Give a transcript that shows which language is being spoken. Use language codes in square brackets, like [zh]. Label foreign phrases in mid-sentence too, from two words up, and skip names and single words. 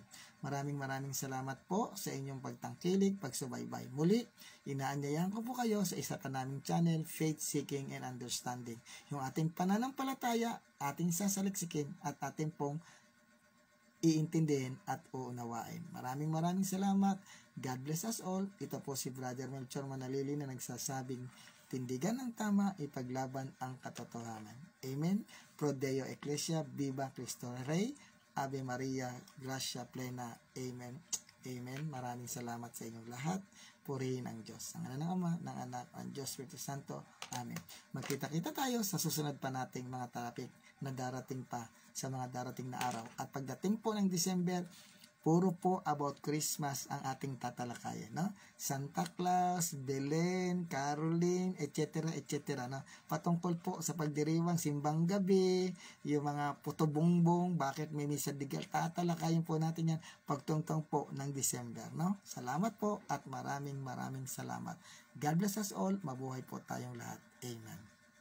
[tl] Maraming salamat po sa inyong pagtangkilik, pagsubaybay. Muli, inaanyayahan ko po kayo sa isa pa naming channel, Faith Seeking and Understanding. Yung ating pananampalataya, ating sasaliksikin at ating pong iintindihin at uunawain. Maraming salamat. [en] God bless us all. [tl] Ito po si Brother Melchor Manalili na nagsasabing, tindigan ang tama, ipaglaban ang katotohanan. Amen. [la] Pro Deo Ecclesia, [es] Viva Cristo Rey, [la] Ave Maria, Gracia Plena. [tl] Amen. Amen. Maraming salamat sa inyong lahat. Purihin ang Diyos. Ang Ama ng Ama, ng Anak, ng Diyos Espiritu Santo. Amen. Magkita-kita tayo sa susunod pa nating mga topic na darating pa sa mga darating na araw. At pagdating po ng December, puro po about Christmas ang ating tatalakayan, no? Santa Claus, Belen, Caroline, etc. no? Patungkol po sa pagdiriwang simbang gabi, yung mga putobongbong, bakit may misa digal, tatalakayin po natin yan pagtungtong po ng December, no? Salamat po at maraming salamat. [en] God bless us all. [tl] Mabuhay po tayong lahat. Amen.